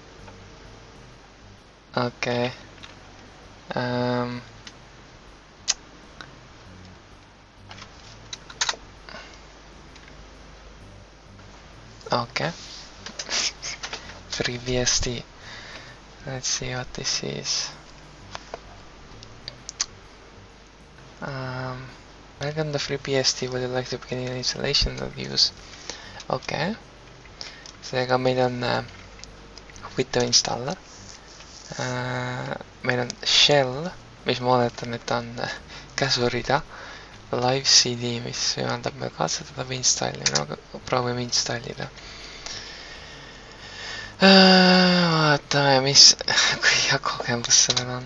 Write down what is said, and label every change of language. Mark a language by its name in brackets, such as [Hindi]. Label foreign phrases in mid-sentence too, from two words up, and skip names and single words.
[Estonian] Okei. Okay. FreeBSD. [English] Let's see what this is. Welcome to FreeBSD. Would you like to begin your installation of use? Okay. [Estonian] Seega meil on huvitav installer. Meil on shell, mis ma oletan, et on käsurida. Live CD, mis võimaldab meil katsetada või installida. No, proovime installida. Vaatame, kui hea kogemus sellel on.